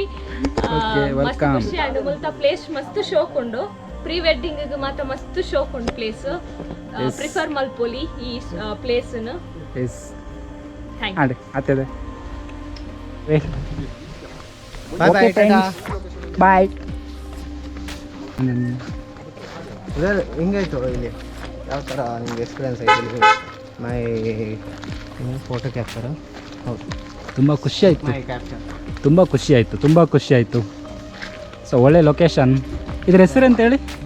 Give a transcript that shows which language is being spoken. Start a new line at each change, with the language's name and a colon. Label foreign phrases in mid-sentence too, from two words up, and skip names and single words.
Tulu: ಮಸ್ತ್ ಖುಷಿ ಆಂಡ್ ಮುಲ್ತ ಪ್ಲೇಸ್ ಮಸ್ತ್ ಶೋಕೊಂಡು
English: pre wedding
Tulu: ಮಾತ್ರ ಮಸ್ತ್ ಶೋಕೊಂಡು
English: place prefer
Tulu: ಮಲ್ಪೊಲಿ ಈ ಪ್ಲೇಸ್. ಬಾಯ್.
Kannada: ಹಿಂಗಾಯ್ತು ಇಲ್ಲಿ ಯಾವ ಥರ ನಿಮ್ಗೆ ಎಕ್ಸ್ಪೀರಿಯನ್ಸ್ ಆಯಿತು?
English: My photo capture.
Kannada: ಹೌದು, ತುಂಬ ಖುಷಿ ಆಯಿತು. ಸೊ ಒಳ್ಳೆ ಲೊಕೇಶನ್. ಇದ್ರ ಹೆಸರು ಅಂತ ಹೇಳಿ?